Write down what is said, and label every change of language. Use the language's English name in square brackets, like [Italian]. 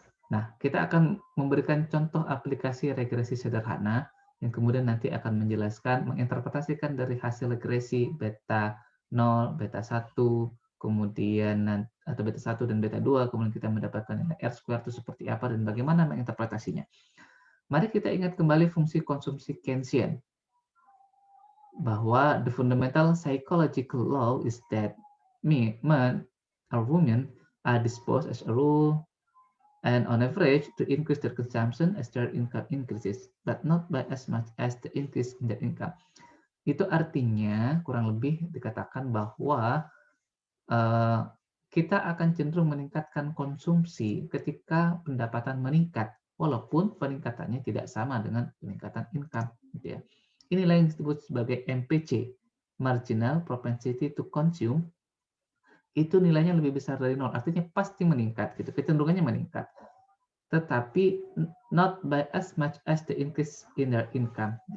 [Indonesian] Nah, kita akan memberikan contoh aplikasi regresi sederhana yang kemudian nanti akan menjelaskan, menginterpretasikan dari hasil regresi beta 0, beta 1, kemudian atau beta 1 dan beta 2, kemudian kita mendapatkan nilai R square itu seperti apa dan bagaimana menginterpretasinya. Mari kita ingat kembali fungsi konsumsi Keynesian. bahwa [English] the fundamental psychological law is that men or women are disposed as a rule and on average to increase their consumption as their income increases, but not by as much as the increase in their income. [Indonesian] Itu artinya kurang lebih dikatakan bahwa kita akan cenderung meningkatkan konsumsi ketika pendapatan meningkat, walaupun peningkatannya tidak sama dengan peningkatan income, gitu ya. Inilah yang disebut sebagai MPC, marginal propensity to consume. Itu nilainya lebih besar dari 0, artinya pasti meningkat, gitu. Kecenderungannya meningkat. Tetapi [English] not by as much as the increase in their income.